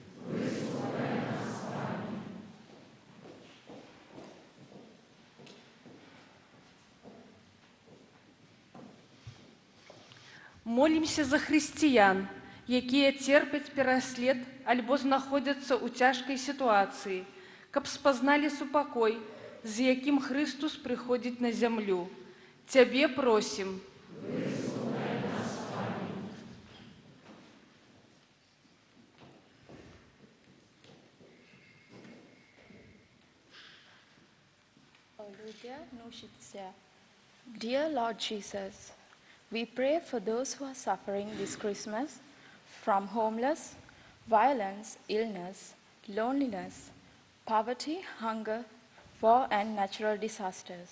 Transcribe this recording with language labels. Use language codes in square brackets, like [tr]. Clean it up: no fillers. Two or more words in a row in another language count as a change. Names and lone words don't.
[be] Молімся за хрысціян, якія церпяць пераслед альбо знаходзяцца ў цяжкай сітуацыі, каб спазналі супакой, з якім Хрыстус прыходзіць на зямлю. Цябе просім. [en] Dear Lord Jesus, we pray for those who are suffering this Christmas from homeless, violence, illness, loneliness, poverty, hunger, war, and natural disasters.